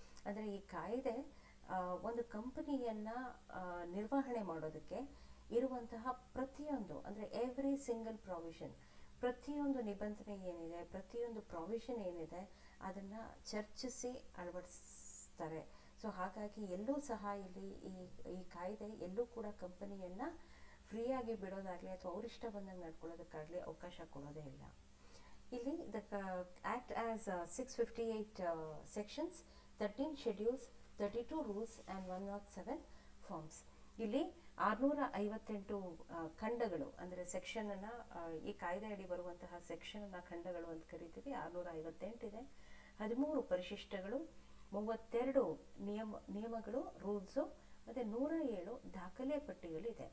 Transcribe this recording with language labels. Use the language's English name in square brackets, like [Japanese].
[Kannada] ಅಂದರೆ ಈ ಕಾಯ್ದೆ ಒಂದು ಕಂಪನಿಯನ್ನು ನಿರ್ವಹಣೆ ಮಾಡೋದಕ್ಕೆ ಇರುವಂತಹ ಪ್ರತಿಯೊಂದು, ಅಂದರೆ ಎವ್ರಿ ಸಿಂಗಲ್ ಪ್ರಾವಿಷನ್, ಪ್ರತಿಯೊಂದು ನಿಬಂಧನೆ ಏನಿದೆ, ಪ್ರತಿಯೊಂದು ಪ್ರಾವಿಷನ್ ಏನಿದೆ ಅದನ್ನು ಚರ್ಚಿಸಿ ಅಳವಡಿಸ್ತಾರೆ. ಸೊ ಹಾಗಾಗಿ ಎಲ್ಲೂ ಸಹ ಇಲ್ಲಿ ಈ ಕಾಯ್ದೆ ಎಲ್ಲೂ ಕೂಡ ಕಂಪನಿಯನ್ನು ಫ್ರೀಯಾಗಿ ಬಿಡೋದಾಗಲಿ ಅಥವಾ ಅವರಿಷ್ಟ ಬಂದಂಗೆ ನಡ್ಕೊಳ್ಳೋದಕ್ಕಾಗಲಿ ಅವಕಾಶ ಕೊಡೋದೇ ಇಲ್ಲ. [English] ಇಲ್ಲಿ the Act has 658 sections 13 schedules, 32 rules and 107 forms. [Kannada] ಇಲ್ಲಿ 658 ಖಂಡಗಳು, ಅಂದರೆ ಸೆಕ್ಷನನ್ನು, ಈ ಕಾಯ್ದೆ ಅಡಿ ಬರುವಂತಹ ಸೆಕ್ಷನನ್ನು ಖಂಡಗಳು ಅಂತ ಕರಿತೀವಿ. 658 ಇದೆ. 13 ಪರಿಶಿಷ್ಟಗಳು, 32 ನಿಯಮಗಳು, ರೂಲ್ಸು, ಮತ್ತು 107 ದಾಖಲೆ ಪಟ್ಟಿಗಳಿದೆ.